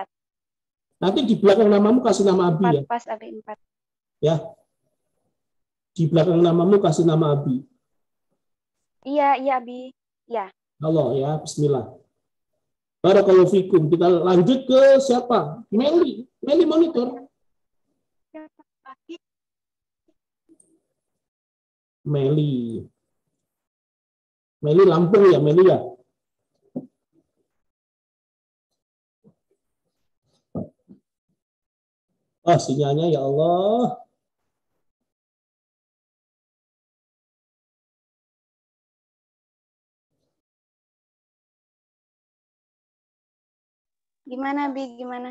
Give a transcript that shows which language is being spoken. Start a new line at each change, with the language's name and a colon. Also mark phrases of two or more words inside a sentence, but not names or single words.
Indonesian: Nanti di belakang namamu kasih nama Abi 4, ya. pas Abi 4. Ya. Di belakang namamu kasih nama Abi. Iya Abi. Ya. Halo ya, bismillah.
Arabic: Barakallahu fikum.
Indonesian: Kita lanjut ke siapa? Meli. Meli monitor. Meli. Meli Lampung ya, Meli ya. Oh, sinyalnya
Arabic: ya Allah.
Indonesian: Gimana, Bi? Gimana?